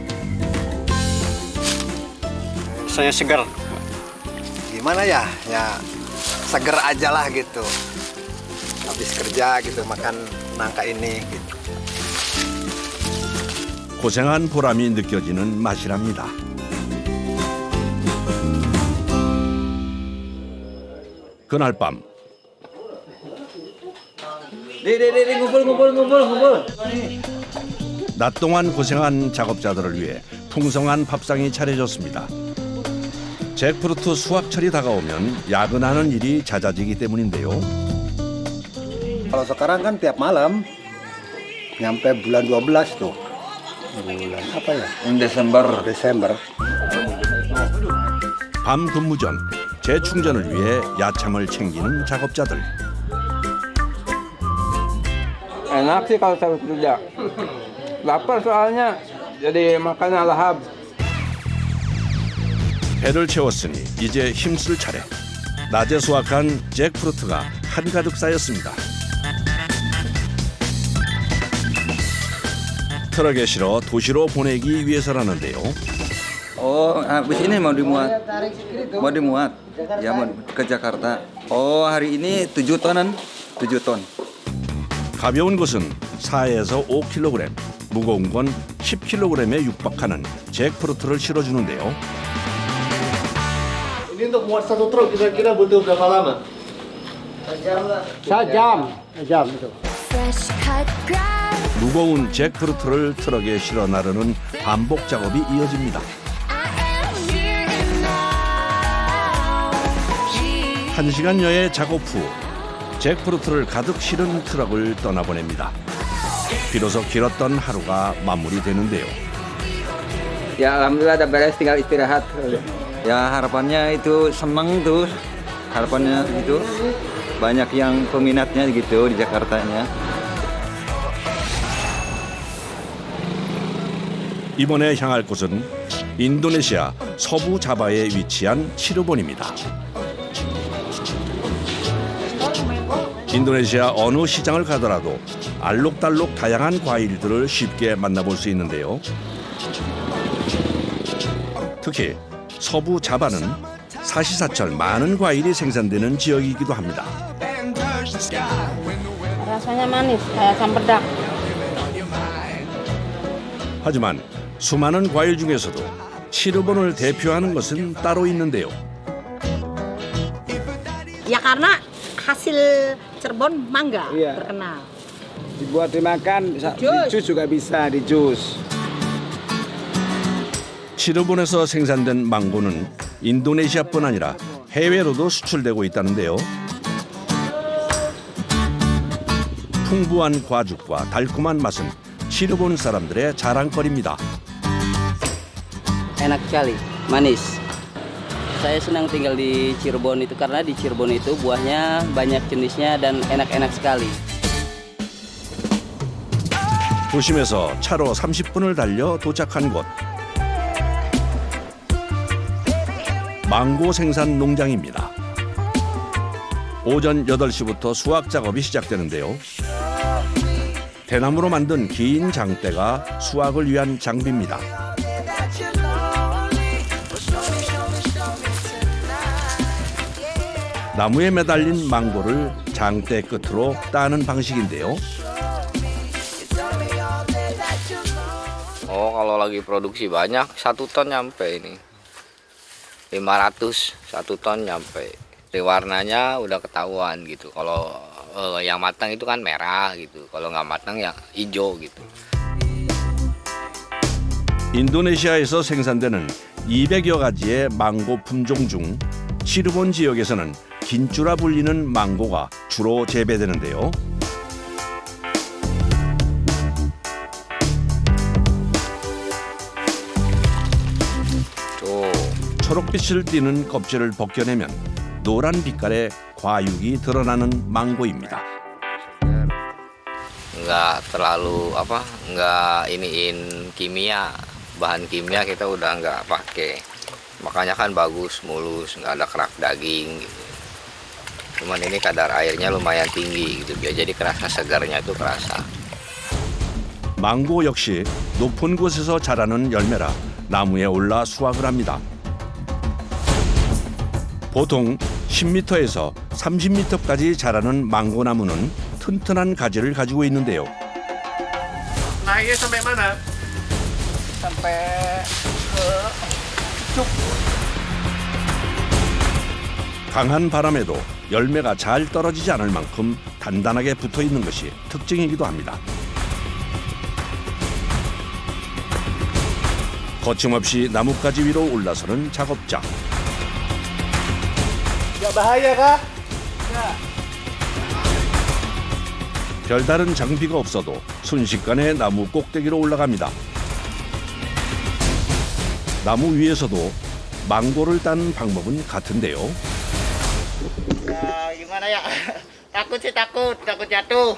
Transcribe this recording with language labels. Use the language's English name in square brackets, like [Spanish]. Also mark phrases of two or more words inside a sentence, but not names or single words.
[Indonesian] Rasanya segar. Gimana ya? Ya seger aja lah gitu. Habis kerja gitu makan nangka ini gitu. [Korean] 고생한 보람이 느껴지는 맛이랍니다. 그날 밤 [Indonesian] ngumpul. [Korean] 낮 동안 고생한 작업자들을 위해 풍성한 밥상이 차려졌습니다. 잭프루트 수확철이 다가오면 야근하는 일이 잦아지기 때문인데요. [Indonesian] Kalau sekarang kan tiap malam nyampe bulan 12 tuh. Bulan apa ya? Desember. [Korean] 밤 근무 전 재충전을 위해 야참을 챙기는 작업자들. [Indonesian] Enak sih kalau saya kerja. Lapar soalnya jadi makannya lahap. [Korean] 배를 채웠으니 이제 힘쓸 차례. 낮에 수확한 잭프루트가 한가득 쌓였습니다. 트럭에 실어 도시로 보내기 위해서라는데요. [Indonesian] Habis ini mau dimuat. Ya mau ke Jakarta. Hari ini 7 tonan. 7 ton. [Korean] 가벼운 것은 4에서 5kg, 무거운 건 10kg에 육박하는 잭프루트를 실어주는데요. [Indonesian] Ini untuk muat 1 truk kira-kira butuh berapa lama? Sejam itu. [Korean] 무거운 잭프루트를 트럭에 실어 나르는 반복 작업이 이어집니다. 1시간여의 작업 후 잭프루트를 가득 실은 트럭을 떠나보냅니다. 비로소 길었던 하루가 마무리되는데요. [Indonesian] Ya alhamdulillah udah beres tinggal istirahat. Ya harapannya itu seneng tuh. Harapannya itu banyak yang peminatnya gitu di Jakartanya. [Korean] 이번에 향할 곳은 인도네시아 서부 자바에 위치한 치르본입니다. 인도네시아 어느 시장을 가더라도 알록달록 다양한 과일들을 쉽게 만나볼 수 있는데요. 특히 서부 자바는 사시사철 많은 과일이 생산되는 지역이기도 합니다. [Indonesian] Rasanya manis kayak cempedak. [Korean] 하지만 수많은 과일 중에서도 치르본을 대표하는 것은 따로 있는데요. [Indonesian] Ya karena hasil Cirebon mangga Iya. terkenal. Dibuat dimakan, Jus. di jus juga bisa, di jus. [Korean] 치르본에서 생산된 망고는 인도네시아뿐 아니라 해외로도 수출되고 있다는데요. 풍부한 과죽과 달콤한 맛은 치르본 사람들의 자랑거리입니다. [Indonesian] Enak sekali, manis. Saya senang tinggal di Cirebon itu karena di Cirebon itu buahnya banyak jenisnya dan enak-enak sekali. [Korean] 도심에서 차로 30분을 달려 도착한 곳. 망고 생산 농장입니다. 오전 8시부터 수확 작업이 시작되는데요. 대나무로 만든 긴 장대가 수확을 위한 장비입니다. 나무에 매달린 망고를 장대 끝으로 따는 방식인데요. [Indonesian] Oh, kalau lagi produksi banyak, 1 ton nyampe ini. 500, 1 ton nyampe. Dari warnanya udah ketahuan gitu. Kalau yang matang itu kan merah gitu. Kalau nggak matang ya hijau gitu. [Korean] 인도네시아에서 생산되는 200여 가지의 망고 품종 중 치르본 지역에서는 긴쭈라 불리는 망고가 주로 재배되는데요. 초록빛을 띠는 껍질을 벗겨내면 노란 빛깔의 과육이 드러나는 망고입니다. [Indonesian] Nggak terlalu nggak iniin kimia. Bahan kimia kita udah nggak pakai. Makanya kan bagus, mulus, nggak ada kerak daging gitu. Cuman ini kadar airnya lumayan tinggi gitu. Biar jadi kerasa segarnya itu kerasa. [Korean] 망고 역시 높은 곳에서 자라는 열매라 나무에 올라 수확을 합니다. 보통 10m에서 30m까지 자라는 망고 나무는 튼튼한 가지를 가지고 있는데요. [Indonesian] Naiknya sampai mana? Sampai ke cuk. [Korean] 강한 바람에도 열매가 잘 떨어지지 않을 만큼 단단하게 붙어 있는 것이 특징이기도 합니다. 거침없이 나뭇가지 위로 올라서는 작업자. [Indonesian] Nggak bahaya kah? [Korean] 별다른 장비가 없어도 순식간에 나무 꼭대기로 올라갑니다. 나무 위에서도 망고를 따는 방법은 같은데요. [Indonesian] Ya gimana ya? Takut sih takut jatuh.